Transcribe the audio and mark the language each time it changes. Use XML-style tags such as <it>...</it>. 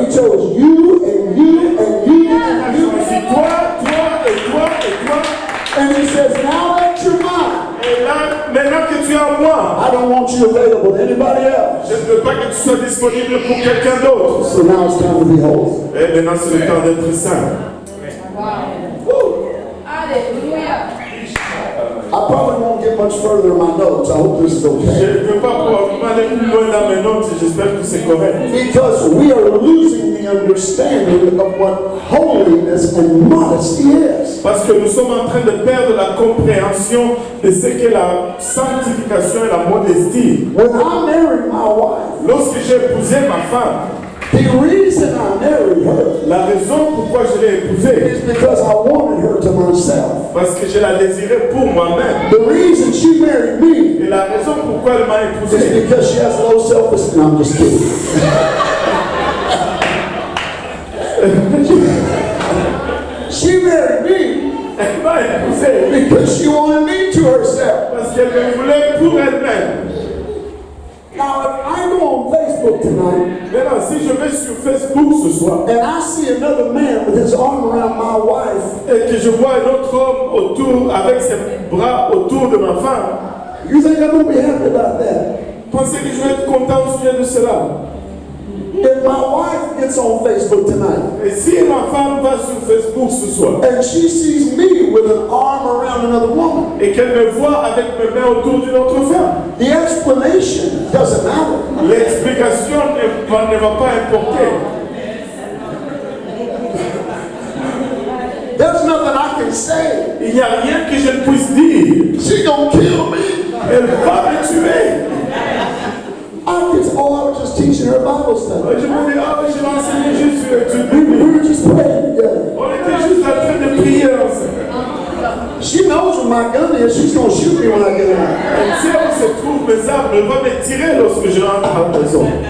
<en>He chose you and you and you</en> <fr>Il a</fr> <en>and you.</en> <fr>choisi toi, toi et toi et toi.</fr> <en>And He says, now that you're mine,</en> <fr>Et là, maintenant que tu es en moi,</fr> <en>I don't want you available to anybody else.</en> <fr>je ne veux pas que tu sois disponible pour quelqu'un d'autre.</fr> <en>So now it's time to be holy.</en> <fr>Et maintenant, c'est le temps d'être saint. Alléluia.</fr> <en>I probably won't get much further in my notes. I hope this is</en> <fr>Je</fr> <en>okay.</en> <fr>ne veux pas aller plus loin dans mes notes et j'espère que c'est correct.</fr> <en>Because we are losing the understanding of what holiness and modesty is.</en> <fr>Parce que nous sommes en train de perdre la compréhension de ce qu'est la sanctification et la modestie.</fr> <en>When I married my wife,</en> <fr>Lorsque j'ai épousé ma femme,</fr> <en>The reason I married her</en> <fr>La raison pourquoi je l'ai épousée,</fr> <en>is because I wanted her to myself.</en> <fr>parce que je la désirais pour moi-même.</fr> <en>The reason she married me</en> <fr>Et la raison pourquoi elle m'a</fr> <en>is</en> <fr>épousé,</fr> <en>because she has low self-esteem. I'm just kidding. She married me</en> <fr>elle m'a épousé</fr> <en>because she wanted me to herself.</en> <fr>parce qu'elle me voulait pour elle-même.</fr> <en>Now, if I go on Facebook tonight</en> <fr>Maintenant, si je vais sur Facebook ce soir</fr> <en>and I see another man with his arm around my wife,</en> <fr>et que je vois un autre homme autour, avec ses bras autour de ma femme,</fr> <en>you think I'm going to be happy about that?</en> <fr>pensez que je vais être content au sujet de cela?</fr> <en>If my wife gets on Facebook tonight</en> <fr>Et si ma femme va sur Facebook ce soir</fr> <en>and she sees me with an arm around another woman,</en> <fr>et qu'elle me voit avec mes mains autour d'une autre femme,</fr> <en>the explanation doesn't matter.</en> <fr>l'explication ne va pas importer.</fr> <en>There's nothing I can say.</en> <fr>Il n'y a rien que je ne puisse dire.</fr> <en>She gonna kill me.</en> <fr>Elle va me tuer.</fr> <en>I was just teaching her Bible study.</en> <fr>Je me dis, ah, je vais enseigner juste sur l'étude</fr> <en>We</en> <fr>biblique.</fr> <en>were just praying together.</en> <fr>On était juste en train de prier ensemble.</fr> <en>She knows where my gun is. She's gonna shoot me when I get out.</en> <fr>Elle sait où se trouvent mes armes. Elle va me tirer lorsque je rentre à la maison.</fr>